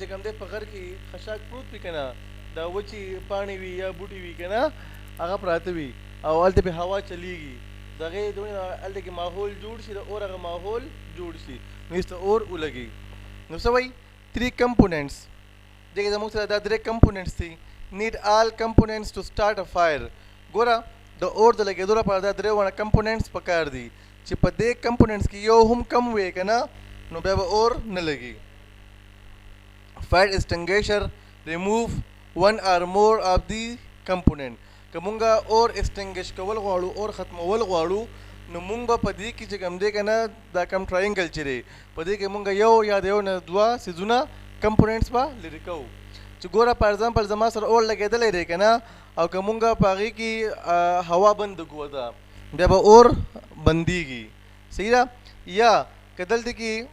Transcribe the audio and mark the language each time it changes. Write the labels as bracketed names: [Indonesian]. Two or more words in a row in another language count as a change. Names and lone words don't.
[Pashto] کوم دی په غر کې خشاک پروت وي که نه دا وچې پاڼې وي یا بوټي وي که نه هغه پراته وي او هلته پې هوا چلیږي د هغې هلته کې ماحول جوړ شي د اور هغه ماحول جوړ شي نو هېڅ ته اور ولګي نو څه وایي 3 components دې کې زموږ سره دا 3 components دي [English] need all components to start a fire [Pashto] ګوره د اور د لګېدو لپاره دا 3 ونه components پکار دي چې په دې components کې یو هم کم وي که نه نو بیا به اور نه لګي [English] fire extinguisher remove one or more of the component [Pashto] که مونږه اور extinguish کول غواړو اور ختمول غواړو نو مونږ به په دې کې چې کوم دی که نه دا کم ټراینګل چې دی په دې کې مونږ یو یا د یو نه 2 سیزونه کمپوننټس به لرې کوو چې ګوره په اگزامپل زما سره اور لګېدلی دی که نه او که مونږ په هغې کې هوا بند کړو ده بیا به اور بندېږي صحیح ده یا که دلته کې